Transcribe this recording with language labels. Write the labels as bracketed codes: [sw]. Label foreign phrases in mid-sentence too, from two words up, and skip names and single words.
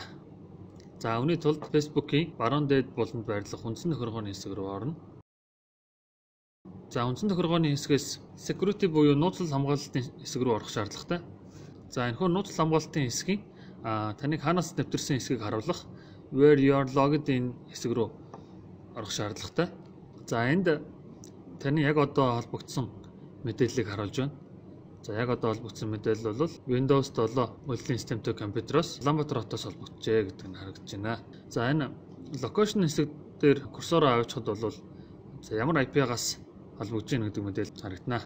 [mn] За үүний тулд Facebook-ийн баруун дээд буланд байрлах үндсэн тохиргооны хэсэг рүү орно. За үндсэн тохиргооны хэсгээс security буюу нууцлал хамгаалалтын хэсэг рүү орох шаардлагатай. За энэхүү нууцлал хамгаалалтын хэсгийн таныг хаанаас нэвтэрсэн хэсгийг харуулах [en] where you are logged in [mn] хэсэг рүү орох шаардлагатай. За энд таны яг одоо холбогдсон мэдээллийг харуулж байна. За яг одоо холбогдсон мэдээлэл бол Windows 7 үйлдвэрлэлийн системтэй компьютероос Улаанбаатар хотоос холбогджээ гэдэг нь харагдаж байна. За энэ location хэсэг дээр курсороо авчихад бол за ямар IP-гаас холбогдож байна гэдэг мэдээлэл харагдана.